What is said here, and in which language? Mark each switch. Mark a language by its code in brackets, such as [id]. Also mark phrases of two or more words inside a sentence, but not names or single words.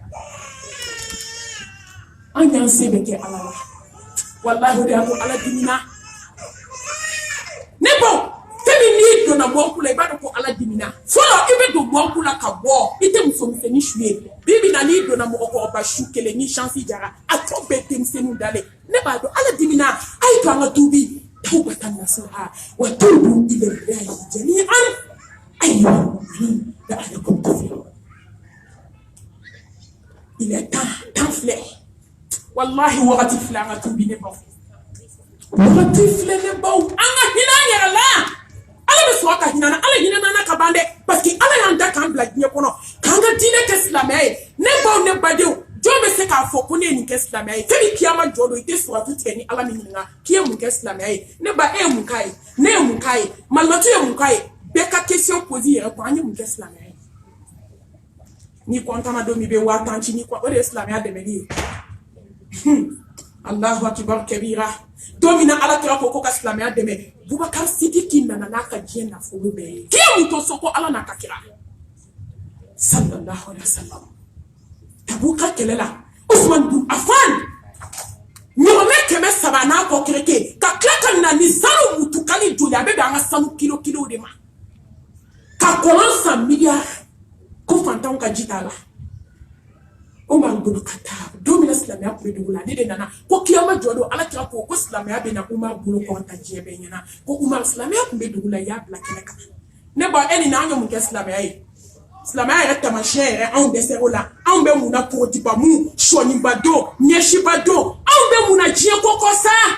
[bm] an y'an se bɛ kɛ ala la walahi o de y'a to ala dimina ne bɔ tɛmi n'i donna mɔnku la i b'a dɔn ko ala dimina fɔlɔ i bɛ don mɔnku la ka bɔ i tɛ musomisɛnnin su ye bi na n'i donna mɔgɔkɔrɔba su kelen ni chansi jara a tɔ bɛɛ denmisɛnninw dalen ne b'a dɔn ala dimina a ye to an ka tuubi [ar] توبة نصوحا وتوبوا إلى الله جميعا أيها المؤمنون لعلكم تفلحون [fr] il est temps [bm] filɛ wallahi wagati filɛ an ka tuubi ne baw wagati filɛ ne baw an ka hinɛ an yɛrɛ la ala bɛ sɔrɔ ka hinɛ ala hinɛ ka ban dɛ parce que ala y'an da k'an bila diɲɛ kɔnɔ k'an ka diinɛ kɛ silamɛya ye ne baw ne badenw jɔn bɛ se k'a fɔ ko ne ye nin kɛ silamɛya ye fɛn kiyama jɔ don i tɛ suratu tigɛ ni ala min ɲininka k'i ye mun kɛ silamɛya ye ne ba e ye mun k'a ye ne ye mun k'a ye malimatu ye mun k'a ye bɛɛ ka [fr] question pose [bm] yɛrɛ kun an ye mun kɛ silamɛya ye n'i kɔntana don min bɛ 1000 ci ni o de ye silamɛya dɛmɛli ye [ar] الله أكبر [bm] kabira don min na ala kira ko ka silamɛya dɛmɛ Bubakar Sidiki nana n'a ka diɲɛ nafolo bɛɛ ye k'i ye mun to so ko ala n'a ka kira [ar] صلى الله عليه وسلم [bm] Tabuka kɛlɛ la Usman bin Affan ɲɔgɔnmɛ 300 n'a kɔ kereke ka tila ka na ni sanu mutukali joli a bɛ bɛn an ka sanu kilo de ma ka kɔlɔn san miliyari ko fantanw ka ji t'a la Umar bin Khattab don min na silamɛya tun bɛ dugu la ne de nana ko kiyama jɔ don ala kira ko silamɛya bɛ na Umar bolo kɔrɔta diɲɛ bɛɛ ɲɛna ko Umar silamɛya tun bɛ dugu la i y'a bila kɛnɛ kan ne ba e ni na an ye mun kɛ silamɛya ye silamɛya yɛrɛ tamasiyɛn yɛrɛ anw dɛsɛ o la anw bɛ mun na kɔgɔjiba mun sɔniba don ɲɛsiba don anw bɛ mun na diɲɛ kɔkɔ sa